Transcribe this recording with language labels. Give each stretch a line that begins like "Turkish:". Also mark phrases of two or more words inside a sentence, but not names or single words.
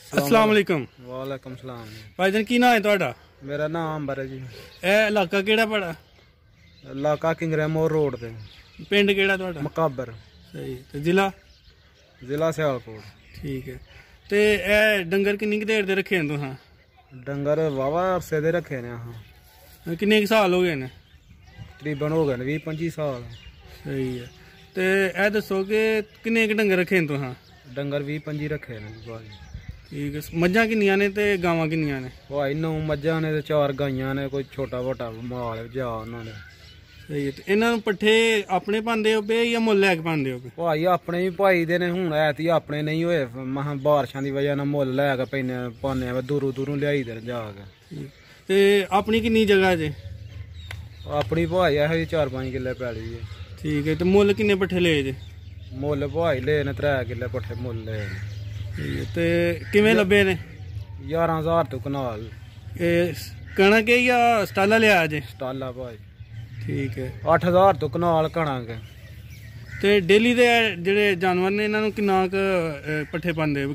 Arabic: السلام عليكم. وعليكم السلام.
Punjabi: ਭਾਈਜਾਨ ਕੀ ਨਾਮ ਹੈ ਤੁਹਾਡਾ? ਮੇਰਾ ਨਾਮ ਅੰਬਰ ਹੈ ਜੀ। ਇਹ ਇਲਾਕਾ ਕਿਹੜਾ ਪੜਾ? ਇਲਾਕਾ ਕਿੰਗਰੇ ਮੋਰ ਰੋਡ ਪੇ। ਪਿੰਡ ਕਿਹੜਾ ਤੁਹਾਡਾ? मकाबर। ਸਹੀ ਤੇ ਜ਼ਿਲ੍ਹਾ? ਜ਼ਿਲ੍ਹਾ ਸਿਆਲਕੋਟ। ਠੀਕ ਹੈ। ਤੇ ਇਹ ਡੰਗਰ ਕਿੰਨੀ ਕੁ ਦੇਰ ਦੇ ਰੱਖੇ ਨੇ ਤੁਸੀਂ? ਡੰਗਰ ਵਾਵਾ ਅਰਸੇ ਦੇ ਰੱਖੇ ਨੇ। ਹਾਂ ਕਿੰਨੇ ਕੁ ਸਾਲ ਹੋ ਗਏ ਨੇ? ਤਕਰੀਬਨ ਹੋ ਗਏ 20-25 ਸਾਲ। ਸਹੀ ਹੈ। ਤੇ ਇਹ ਦੱਸੋ ਕਿ ਕਿੰਨੇ ਕੁ ਡੰਗਰ ਰੱਖੇ ਨੇ ਤੁਸੀਂ? ਡੰਗਰ 20-25 ਰੱਖੇ ਨੇ ਭਾਈ। ਠੀਕ ਹੈ। ਮੱਝਾਂ ਕਿੰਨੀਆਂ ਨੇ ਤੇ ਗਾਵਾਂ ਕਿੰਨੀਆਂ ਨੇ? ਭਾਈ 9 ਮੱਝਾਂ ਨੇ ਤੇ 4 ਗਾਈਆਂ ਨੇ, ਕੋਈ ਛੋਟਾ ਮੋਟਾ ਮਾਲ ਜਾ ਉਨ੍ਹੋਂਨੇ। ਸਹੀ ਹੈ। ਤੇ ਇਹਨਾਂ ਨੂੰ ਪੱਠੇ ਆਪਣੇ ਪਾਉਂਦੇ ਹੋ ਪਏ ਜਾਂ ਮੁੱਲ ਲੈ ਕੇ ਪਾਉਂਦੇ ਹੋ ਪਏ? ਭਾਈ ਅਪਣੇ ਭੀ ਭਾਈ ਦੇ ਨੇ, ਹੁਣ ਐਤੀ ਅਪਣੇ ਨਹੀਂ ਹੋਏ ਮਹਾ ਬਾਰਿਸ਼ਾਂ ਦੀ ਵਜ੍ਹਾ ਨਾਲ मुੱਲ ਲੈ ਕੇ ਪੈਨੇ ਪਾਨੇ ਦੂਰੋਂ ਦੂਰੋਂ ਲਿਆਈ ਦੇ ਜਾ ਕੇ। ਤੇ ਆਪਣੀ ਕਿੰਨੀ ਜਗ੍ਹਾ ਜੇ? ਅਪਣੀ ਭਾਈ ਹੈ 4-5 ਕਿੱਲੇ ਪੈਲੀ ਹੈ। ਠੀਕ ਹੈ। ਤੇ ਮੁੱਲ ਕਿੰਨੇ ਪੱਠੇ ਲਏ ਜੇ? मुੱਲ ਭਾਈ ਲੈ ਨੇ 3 ਕਿੱਲੇ ਪੱਠੇ मुੱਲ ले। ਠੀਕ ਹੈ। ਤੇ ਕਿਵੇਂ ਲੱਭੇ ਨੇ? 11,000 ਤੋਂ ਕਨਾਲ। ਇਹ ਕਣਕ ਹੈ ਜਾਂ ਸਟਾਲਾ ਲਿਆ ਜੇ? ਸਟਾਲਾ ਭਾਈ। ਠੀਕ ਹੈ। 8,000 ਤੋਂ ਕਨਾਲ ਕਣਕ। ਤੇ ਡੇਲੀ ਦੇ ਜਿਹੜੇ ਜਾਨਵਰ ਨੇ ਇਹਨਾਂ ਨੂੰ ਕਿੰਨਾ ਕੁ ਪੱਠੇ ਪਾਉਂਦੇ ਹੋ?